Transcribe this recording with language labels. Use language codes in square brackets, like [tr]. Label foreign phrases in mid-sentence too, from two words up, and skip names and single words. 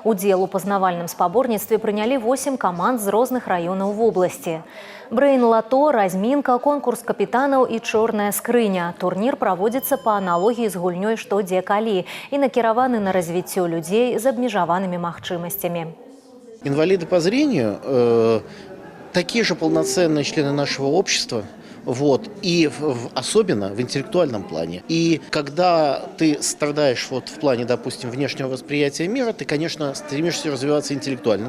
[be] Удзел у пазнавальным спаборніцтве прынялі 8 каманд з розных раёнаў вобласці. Брэйн-лато, размінка, конкурс капітанаў і чорная скрыня. Турнір праводзіцца па аналогіі з гульнёй «Што, дзе, калі» і накіраваны на развіццё людзей з абмежаванымі магчымасцямі. [ru] Инвалиды по зрению такие же полноценные члены нашего общества. И особенно в интеллектуальном плане. И когда ты страдаешь в плане, допустим, внешнего восприятия мира, ты, конечно, стремишься развиваться интеллектуально.